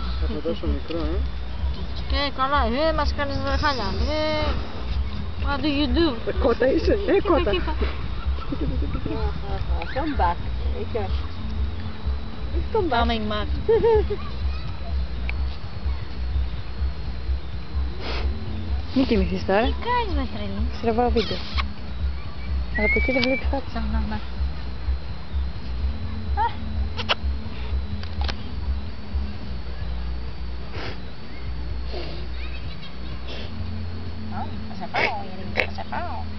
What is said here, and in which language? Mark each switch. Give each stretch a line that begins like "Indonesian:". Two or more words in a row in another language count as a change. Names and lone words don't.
Greek: αυτό τόσο μικρό, Καλά, μας κάνεις χάλια.
English: What do you do?
Greek: Κότα είσαι, κότα.
English: Come back. Come back. Coming back.
Greek: Μην κοιμηθείς τώρα. Τι κάνεις με τρελή? Στραβάω βίντεο. Αλλά από εκεί δεν βλέπεις κάτι. Ναι. Θα σε πάω, Ειρήνη, θα σε πάω.